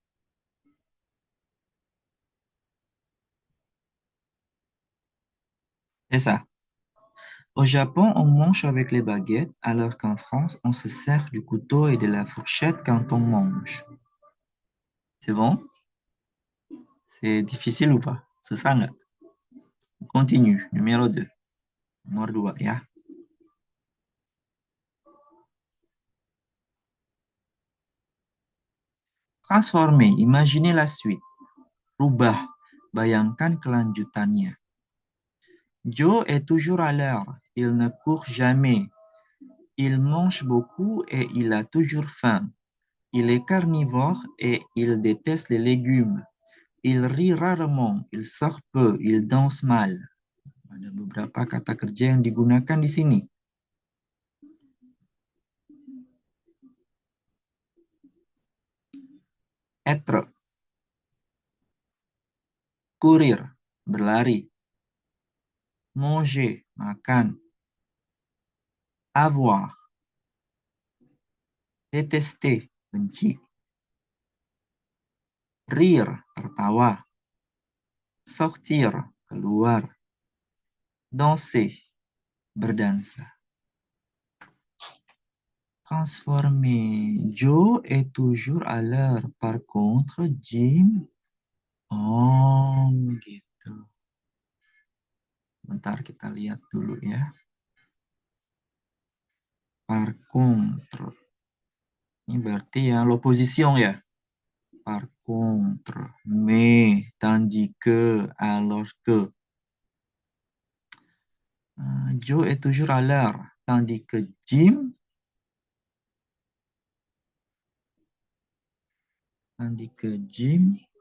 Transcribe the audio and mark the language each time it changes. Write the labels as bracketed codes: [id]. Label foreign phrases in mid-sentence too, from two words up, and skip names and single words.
[fr] C'est ça. Au Japon, on mange avec les baguettes, alors qu'en France, on se sert du couteau et de la fourchette quand on mange. C'est bon? C'est difficile ou pas? [id] Susah nggak? [fr] Continue. Numéro 2. [id] Nomor 2 ya. [fr] Transformer. Imaginez la suite. [id] Rubah. Bayangkan kelanjutannya. [fr] Joe est toujours à l'heure. Il ne court jamais. Il mange beaucoup et il a toujours faim. Il est carnivore et il déteste les légumes. Il rit rarement, il sort peu, il danse mal. [id] Ada beberapa kata kerja yang digunakan di sini. [fr] Être, courir, berlari. Manger, makan. Avoir, détester, [id] benci. [fr] Rire, tertawa. Sortir, keluar. Danser, berdansa. Transformer. Joe est toujours à l'heure. Par contre, Jim... [id] Oh, gitu. Bentar kita lihat dulu ya. [fr] Par contre. [id] Ini berarti ya l'opposition ya. [fr] Par contre. Mais, tandis que, alors que. Joe est toujours à l'heure. Tandis que Jim... Tandis que Jim...